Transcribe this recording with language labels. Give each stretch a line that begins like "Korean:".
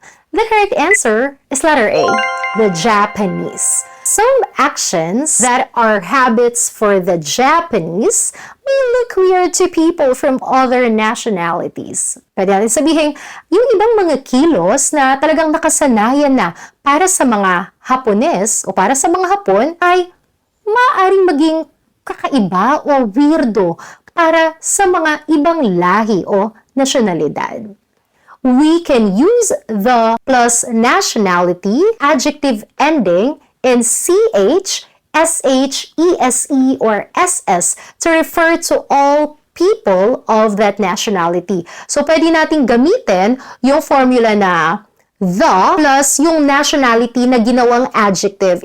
English: The correct answer is letter A. The Japanese. Some actions that are habits for the Japanese may look weird to people from other nationalities.
Filipino: Pwede natin sabihin, yung ibang mga kilos na talagang nakasanayan na para sa mga Hapones o para sa mga Hapon ay maaaring maging kakaiba o weirdo para sa mga ibang lahi o nasyonalidad.
English: We can use the plus nationality adjective ending in CH, SH, ESE, or SS to refer to all people of that nationality.
Filipino: So, pwede nating gamitin yung formula na the plus yung nationality na ginawang adjective.